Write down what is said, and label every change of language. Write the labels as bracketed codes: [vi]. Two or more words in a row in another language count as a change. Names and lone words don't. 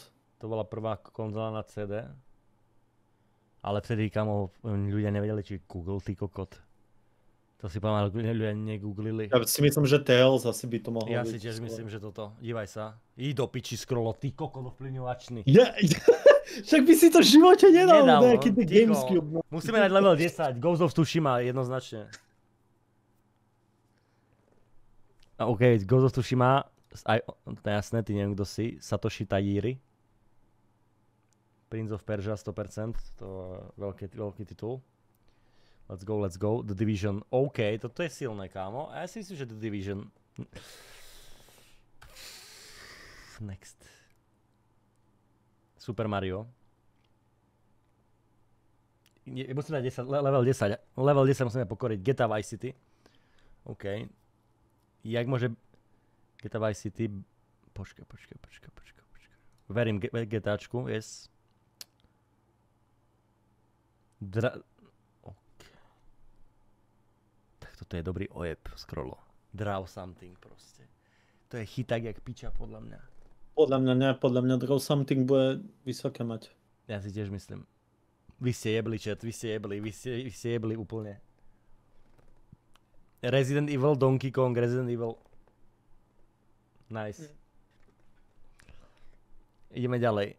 [sk] To bola prvá konzola na CD. Ale vtedy, kamo, ľudia nevedeli, či Google, ty kokot. To si pamätal, ľudia negooglili. Ja si myslím, že Tales asi by to mohlo byť. Ja si tiež myslím, že toto. Dívaj sa. I do piči, Scrollo, ty kokot ovplyvňovačný. Však by si to v živote nedal, nejaký no, GameCube. Musíme dať level 10, Ghost of Tsushima, jednoznačne. A OK, Ghost of Tsushima, to je jasné, ty neviem kto si, Satoshi Tajiri. Prince of Persia 100%, to je veľký titul. [en] Let's go. The Division, [sk] OK, toto je silné, kámo. A ja si myslím, že The Division... Next. Super Mario. Musíme dať 10, level 10. Level 10 musíme pokoriť. GTA Vice City. OK. Jak môže GTA Vice City... Počkaj. Verím GTAčku, yes. OK. Tak toto je dobrý ojeb, Scrollo. Draw something proste. To je chyták jak piča, podľa mňa. Podľa mňa Draw Something bude vysoké mať. Ja si tiež myslím. Vy ste jebli, chat, vy ste jebli úplne. Resident Evil, Donkey Kong, Resident Evil. Nice. Ideme ďalej.